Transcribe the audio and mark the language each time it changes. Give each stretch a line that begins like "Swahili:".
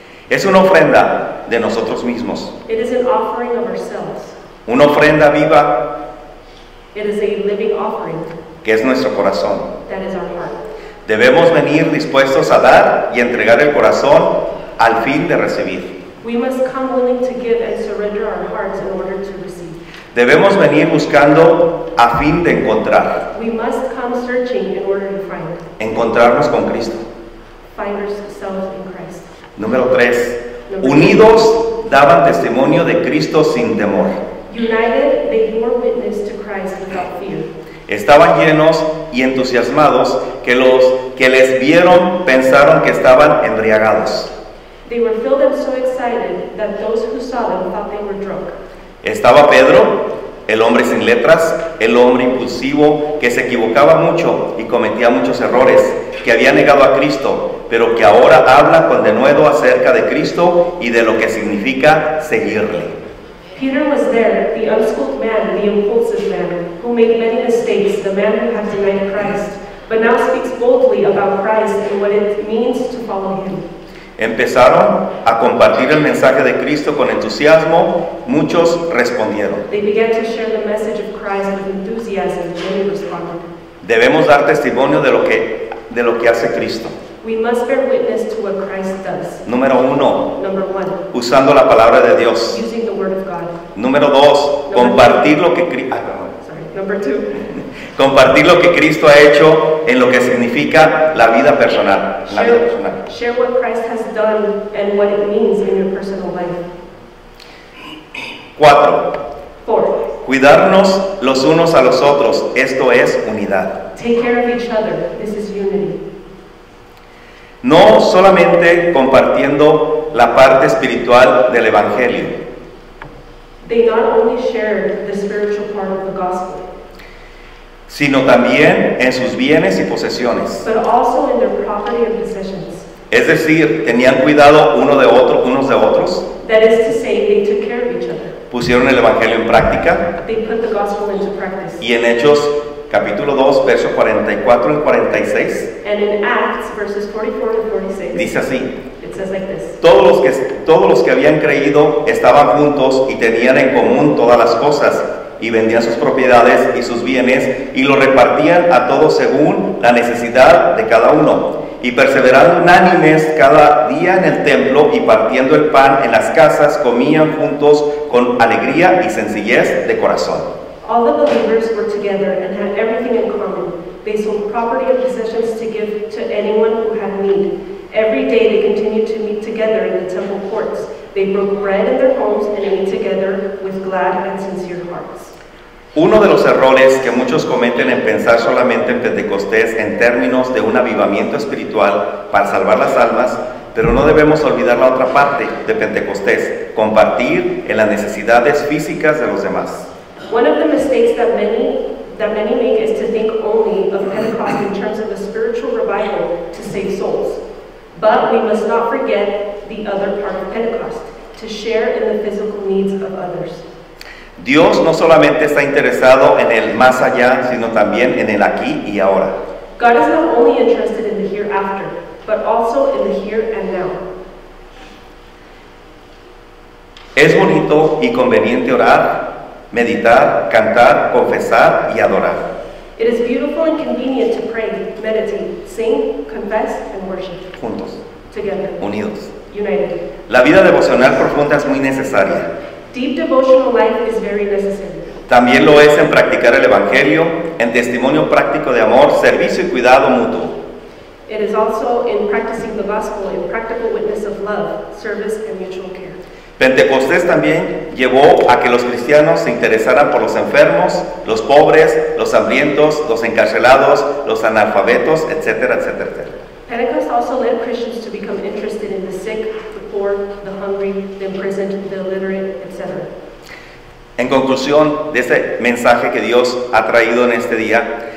Spanish: Es una ofrenda de nosotros mismos,
English: It is an offering of ourselves.
Spanish: una ofrenda viva
English: It is a living offering
Spanish: que es nuestro corazón.
English: that is our heart.
Spanish: Debemos venir dispuestos a dar y entregar el corazón al fin de recibir.
English: We must come willing to give and surrender our hearts in order to receive.
Spanish: Debemos venir buscando a fin de
English: We must come searching in order to
Spanish: encontrarnos con Cristo.
English: find ourselves in Christ.
Spanish: Número 3. Unidos daban testimonio de Cristo sin temor.
English: United, they bore witness to Christ without fear.
Spanish: Estaban llenos y entusiasmados que los que les vieron pensaron que estaban embriagados.
English: They were filled and so excited that those who saw them thought they were drunk.
Spanish: Estaba Pedro, el hombre sin letras, el hombre impulsivo, que se equivocaba mucho y cometía muchos errores, que había negado a Cristo, pero que ahora habla con denuedo acerca de Cristo y de lo que significa seguirle.
English: Peter was there, the unschooled man, the impulsive man, who made many mistakes, the man who had denied Christ, but now speaks boldly about Christ and what it means to follow him.
Spanish: Empezaron a compartir el mensaje de Cristo con entusiasmo, muchos respondieron.
English: They began to share the message of Christ with enthusiasm, and many responded.
Spanish: Debemos dar testimonio de lo que hace Cristo.
English: We must bear witness to what Christ does.
Spanish: Número 1,
English: Number one,
Spanish: usando la palabra de Dios.
English: using the word of God.
Spanish: Número 2, compartir lo que
English: Number two,
Spanish: compartir lo que Cristo ha hecho en lo que significa la vida personal. La vida personal.
English: share what Christ has done and what it means in your personal life.
Spanish: 4.
English: 4.
Spanish: Cuidarnos los unos a los otros, esto es unidad.
English: Take care of each other. This is unity.
Spanish: No solamente compartiendo la parte espiritual del Evangelio,
English: They not only shared the spiritual part of the gospel,
Spanish: sino también en sus bienes y posesiones.
English: but also in their property and possessions.
Spanish: Es decir, tenían cuidado unos de otros,
English: That is to say, they took care of each other.
Spanish: pusieron el Evangelio en práctica,
English: They put the gospel into practice.
Spanish: y en Hechos capítulo 2, versos 44 al 46,
English: And in Acts, verses 44 to 46,
Spanish: dice así:
English: it says like this.
Spanish: todos los que habían creído estaban juntos y tenían en común todas las cosas, y vendían sus propiedades y sus bienes y los repartían a todos según la necesidad de cada uno, y perseverando unánimes cada día en el templo y partiendo el pan en las casas, comían juntos con alegría y sencillez de corazón.
English: All the believers were together and had everything in common. They sold property and possessions to give to anyone who had need. Every day they continued to meet together in the temple courts. They broke bread in their homes and ate together with glad and sincere hearts.
Spanish: Uno de los errores que muchos cometen en pensar solamente en Pentecostés en términos de un avivamiento espiritual para salvar las almas, pero no debemos olvidar la otra parte de Pentecostés, compartir en las necesidades físicas de los demás.
English: One of the mistakes that many make is to think only of Pentecost in terms of a spiritual revival to save souls. But we must not forget the other part of Pentecost, to share in the physical needs of others.
Spanish: Dios no solamente está interesado en el más allá, sino también en el aquí y ahora.
English: God is not only interested in the hereafter, but also in the here and now.
Spanish: Es bonito y conveniente orar, meditar, cantar, confesar y adorar
English: It is beautiful and convenient to pray, meditate, sing, confess, and worship
Spanish: juntos,
English: together,
Spanish: unidos.
English: united.
Spanish: La vida devocional profunda es muy necesaria.
English: Deep devotional life is very necessary.
Spanish: También lo es en practicar el Evangelio, en testimonio práctico de amor, servicio y cuidado mutuo.
English: It is also in practicing the gospel, in practical witness of love, service, and mutual care.
Spanish: Pentecostés también llevó a que los cristianos se interesaran por los enfermos, los pobres, los hambrientos, los encarcelados, los analfabetos, etcétera, etcétera, etcétera.
English: Pentecost also led Christians to become interested in the sick, the poor, the hungry, the imprisoned, the illiterate, etc.
Spanish: En conclusión de este mensaje que Dios ha traído en este día,